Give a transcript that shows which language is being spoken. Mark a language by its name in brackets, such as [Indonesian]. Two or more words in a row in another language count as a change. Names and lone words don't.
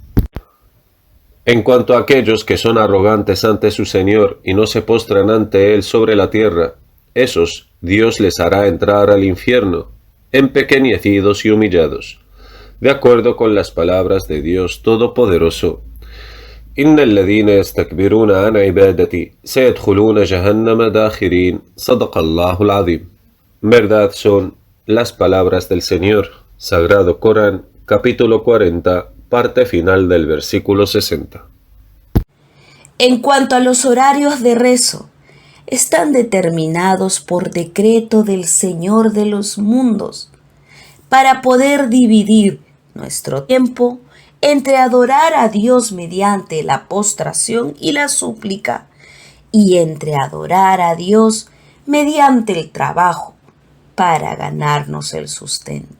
[Spanish] En cuanto a aquellos que son arrogantes ante su Señor y no se postran ante Él sobre la tierra, esos Dios les hará entrar al infierno, empequeñecidos y humillados, de acuerdo con las palabras de Dios Todopoderoso. [Arabic] إن الذين يستكبرون عن عبادتي سيدخلون جهنم داخرين. صدق الله العظيم. [Spanish] Verdad son las palabras del Señor, Sagrado Corán, capítulo 40, parte final del versículo 60. En cuanto a los horarios de rezo, están determinados por decreto del Señor de los mundos, para poder dividir nuestro tiempo entre adorar a Dios mediante la postración y la súplica, y entre adorar a Dios mediante el trabajo, para ganarnos el sustento.